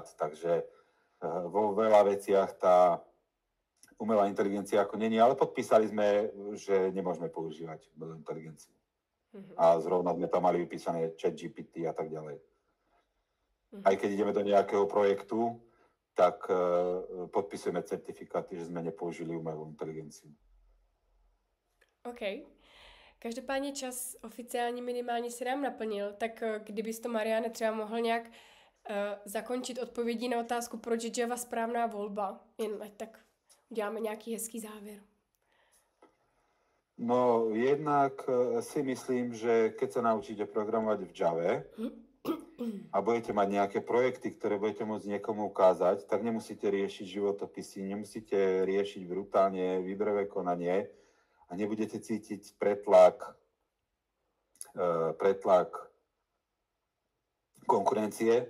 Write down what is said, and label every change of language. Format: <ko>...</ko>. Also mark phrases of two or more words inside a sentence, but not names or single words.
<sk>Takže vo veľa veciach tá umelá inteligencia ako není, ale podpísali sme, že nemôžeme používať umelú inteligenciu. A zrovna sme tam mali vypísané ChatGPT a tak ďalej. Aj keď ideme do nejakého projektu, tak podpisujeme certifikáty, že sme nepoužili umelú inteligenciu.</sk> <cs>OK. Každopádně čas oficiálně minimálně si nám naplnil, tak kdybys to, Mariane, třeba mohl nějak zakončit odpovědí na otázku, proč je Java správná volba, jen ať tak uděláme nějaký hezký závěr.</cs> <sk>No, jednak si myslím, že keď sa naučíte programovať v Jave a budete mať nejaké projekty, ktoré budete môcť niekomu ukázať, tak nemusíte riešiť životopisy, nemusíte riešiť brutálne výberové konanie a nebudete cítiť pretlak konkurencie.</sk>